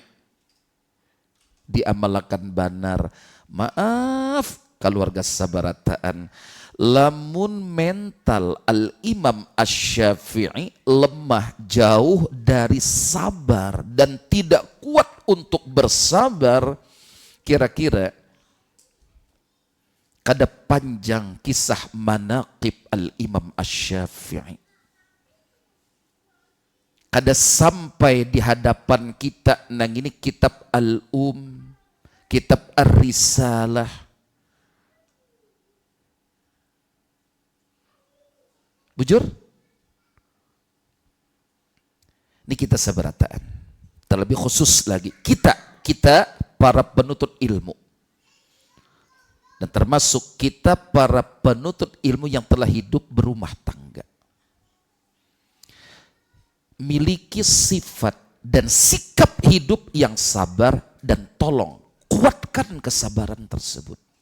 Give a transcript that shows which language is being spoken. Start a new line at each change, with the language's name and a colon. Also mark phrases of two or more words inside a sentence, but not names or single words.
Banjar: Diamalkan benar. Maaf keluarga sabarataan, lamun mental Al-Imam Asy-Syafi'i lemah, jauh dari sabar dan tidak kuat untuk bersabar, kira-kira kada panjang kisah manaqib Al-Imam Asy-Syafi'i. Kada sampai di hadapan kita nang ini kitab kitab Ar-Risalah. Bujur? Ini kita sabarataan.
Indonesian: Terlebih khusus lagi kita para penuntut ilmu. Dan termasuk kita para penuntut ilmu yang telah hidup berumah tangga. Miliki sifat dan sikap hidup yang sabar, dan tolong kuatkan kesabaran tersebut.